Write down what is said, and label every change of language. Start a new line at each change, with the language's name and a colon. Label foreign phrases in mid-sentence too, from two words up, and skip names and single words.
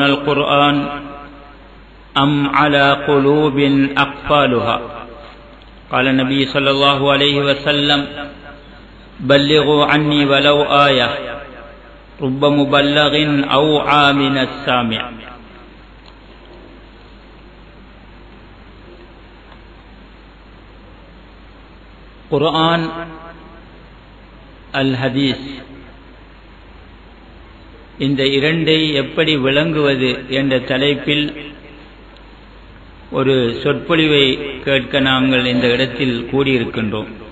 Arabic: القرآن أم على قلوب أقفالها قال النبي صلى الله عليه وسلم بلغوا عني ولو آية رب مبلغ أوعى من السامع குர்ஆன்
Tamil: அல் ஹதீஸ் இந்த இரண்டை எப்படி விளங்குவது என்ற தலைப்பில் ஒரு சொற்பொழிவை கேட்க நாங்கள் இந்த இடத்தில் கூடியிருக்கின்றோம்.